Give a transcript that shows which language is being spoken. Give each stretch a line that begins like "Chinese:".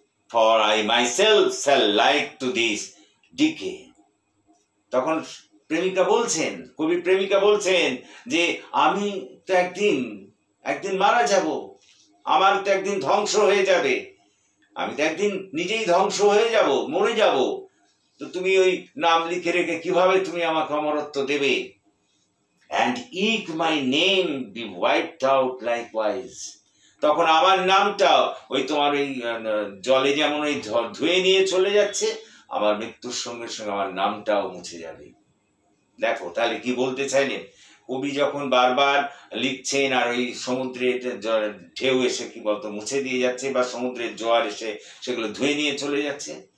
English: For I myself shall like to this decay.
Bangla: তখন প্রেমিকা বলছেন, কবি প্রেমিকা বলছেন যে আমি তো একদিন মারা যাব, আমার তো একদিন ধ্বংস হয়ে যাবে, আমি তো একদিন নিজেই ধ্বংস হয়ে যাব, মরে যাব, তো তুমি ওই নাম লিখে রেখে কিভাবে তুমি আমাকে অমরত্ব দেবে?
English: And eke my name be wiped out likewise.
Bangla: তখন আমার নামটা ওই তোমার ওই জলে যেমন ওই ধুয়ে নিয়ে চলে যাচ্ছে, আমার মৃত্যুর সঙ্গে সঙ্গে আমার নামটাও মুছে যাবে। দেখো তাহলে কি বলতে চাইলেন, কবি যখন বারবার লিখছেন আর ওই সমুদ্রের ঢেউ এসে কি বলতো মুছে দিয়ে যাচ্ছে, বা সমুদ্রের জোয়ার এসে সেগুলো ধুয়ে নিয়ে চলে যাচ্ছে,